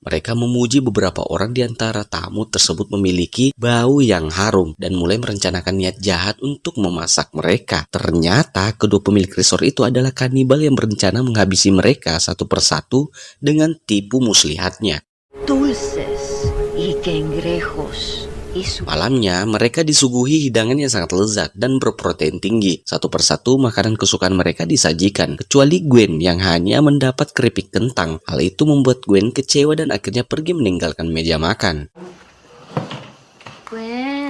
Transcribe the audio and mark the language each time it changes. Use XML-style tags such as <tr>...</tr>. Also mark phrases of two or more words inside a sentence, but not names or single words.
<id>Mereka memuji beberapa orang di antara tamu tersebut memiliki bau yang harum dan mulai merencanakan niat jahat untuk memasak mereka. Ternyata, kedua pemilik resort itu adalah kanibal yang berencana menghabisi mereka satu persatu dengan tipu muslihatnya.</id> <es>Dulces y cangrejos.</es> <id>Malamnya, mereka disuguhi hidangan yang sangat lezat dan berprotein tinggi. Satu persatu makanan kesukaan mereka disajikan, kecuali Gwen yang hanya mendapat keripik kentang. Hal itu membuat Gwen kecewa dan akhirnya pergi meninggalkan meja makan. Gwen.</id>